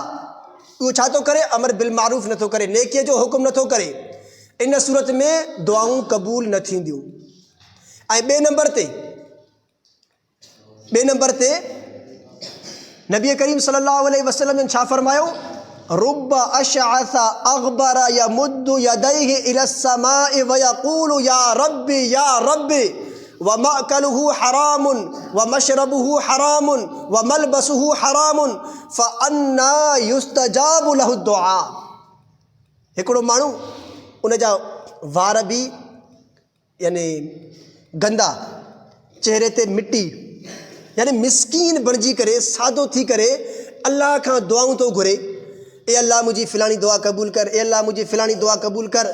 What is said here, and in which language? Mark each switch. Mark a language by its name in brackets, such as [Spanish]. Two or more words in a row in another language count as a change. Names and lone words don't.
[Sindhi] उहो छा थो करे, [Arabic] أمر بالمعروف [Sindhi] नथो करे, नेकीअ जो हुकुम नथो करे। इन सूरत में दुआऊं क़बूल न थींदियूं। ऐं ॿिए नंबर ते नबी करीम [Arabic] صلى الله عليه وسلم [Sindhi] छा फरमायो, [Arabic] رب أشعث أغبر يمد يديه إلى السماء ويقول يا ربي ومأكله حرام ومشربه حرام وملبسه حرام فأنى يستجاب له دعاء. [Sindhi] हिकिड़ो माण्हू, उन जा वार बि यानी गंदा, चेहरे ते मिटी, यानी मिसकीन बणिजी करे, सादो थी करे अल्लाह खां दुआऊं थो घुरे, ए अल्लाह मुंहिंजी फ़िलाणी दुआ क़बूल कर, ए अल्लाह मुंहिंजी फ़िलाणी दुआ क़बूल कर।